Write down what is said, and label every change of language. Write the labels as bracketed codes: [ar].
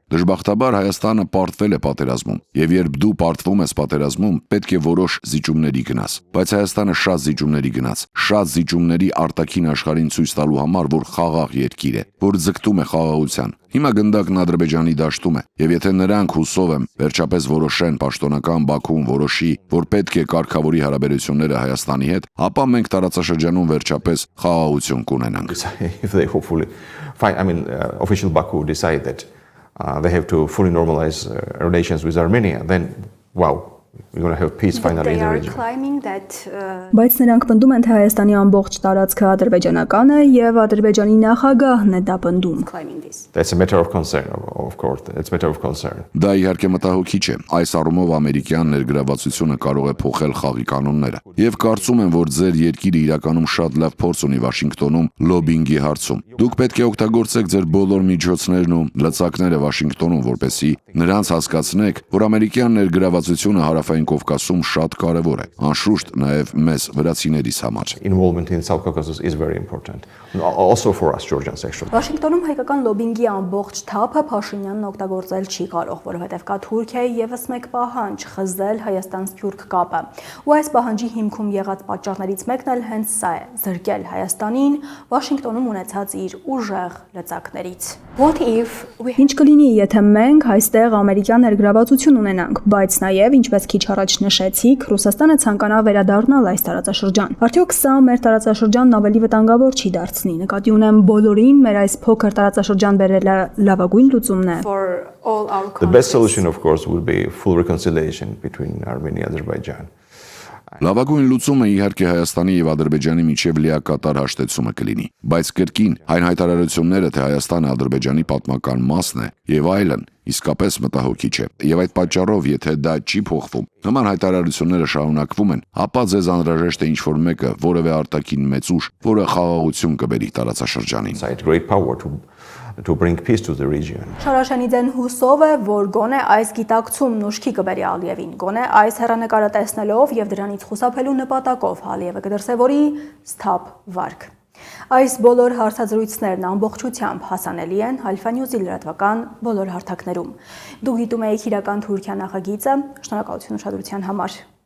[hy] Դժբախտաբար Հայաստանը պարտվել է պատերազմում, եւ երբ դու պարտվում ես պատերազմում, պետք է որոշ զիջումների գնաս։ Բայց Հայաստանը շատ զիջումների գնաց, շատ զիջումների արտաքին աշխարհին ցույց տալու համար, որ խաղաղ երկիր է, որ ձգտում է խաղաղության։ Հիմա գնդակն Ադրբեջանի դաշտում է, եւ եթե նրանք հուսով եմ վերջապես որոշեն պաշտոնական Բաքուն որոշի, որ պետք է կարգավորի հարաբերությունները Հայաստանի հետ, ապա մենք տարածաշրջանում վերջապես խաղաղություն կունենանք։ [en] If they hopefully official Baku decide that they have to fully normalize relations with Armenia, then wow, we're going to have peace finally in the region. [hy] Բայց նրանք պնդում են, թե Հայաստանի ամբողջ տարածքը ադրբեջանական է եւ Ադրբեջանի նախագահն է դա պնդում։ [en] That's a matter of concern, of course. It's a matter of concern. [hy] Դա իհարկե մտահոգիչ է։ Այս առումով ամերիկյան ներգրավվածությունը կարող է փոխել խաղի կանոնները։ Եվ կարծում եմ, որ ձեր երկիրը իրականում շատ լավ փորձ ունի Վաշինգտոնում լոբինգի հարցում։ Դուք պետք է օգտագործեք ձեր բոլոր միջոցներն ու լծակները Վաշինգտոնում, որպեսզի նրանց հասկացնեք, որ ամերիկյան ներգրավվածությունը Հարավային Կովկասում շատ կարևոր է։ Անշուշտ նաև մեզ վրացիներիս համար։ [en] Involvement in South Caucasus is very important. Also for us Georgians actually. [hy] Վաշինգտոնում հայկական լոբինգի ամբողջ թափը Փաշինյանն օգտագործել չի կարող, որովհետև կա Թուրքիայի եւս մեկ պահանջ՝ խզել Հայաստան-Սփյուռք կապը։ Ու այս պահանջի հիմքում եղած պատճառներից մեկն էլ հենց սա է՝ զրկել Հայաստանին Վաշինգտոնում ունեցած իր ուժեղ լծակներից։ Ինչ կլինի, եթե մենք այստեղ ամերիկյան ներգրավվածություն ունենանք, բայց նաև, ինչպես քիչ առաջ նշեցիք, Ռուսաստանը ցանկանա վերադառնալ այս տարածաշրջան։ Արդյոք սա մեր տարածաշրջանն ավելի վտանգավոր չի դարձնի։ Նկատի ունեմ բոլորին մեր այս փոքր տարածաշրջան բերելը լավագույն լուծումն է։ [en] The best solution of course would be full reconciliation between Armenia and Azerbaijan. [hy] Լավագույն լուծումը իհարկե Հայաստանի եւ Ադրբեջանի միջև լիակատար հաշտեցումը կլինի, բայց կրկին այն հայտարարությունները, թե Հայաստանը Ադրբեջանի պատմական մասն է եւ այլն, իսկապես մտահոգիչ է։ Եվ այդ պատճառով, եթե դա չի փոխվում, նման հայտարարությունները շարունակվում են, ապա ձեզ անհրաժեշտ է ինչ-որ մեկը, որևէ արտաքին մեծ ուժ, որը խաղաղություն կբերի տարածաշրջանին։ [en] Great power to bring peace to the region. [hy] Շարաշենիձեն հուսով է, որ գոնե այս գիտակցումն ուշքի կբերի Ալիևին, գոնե այս հեռանկարը տեսնելով եւ դրանից խուսափելու նպատակով Ալիևը կդրսևորի սթափ վարք։ Այս բոլոր հարցազրույցներն ամբողջությամբ հասանելի են Alpha News-ի լրատվական բոլոր հարթակներում։ Դուք դիտում եք իրական Թուրքիա նախագիծը, շնորհակալություն ուշադրության համար։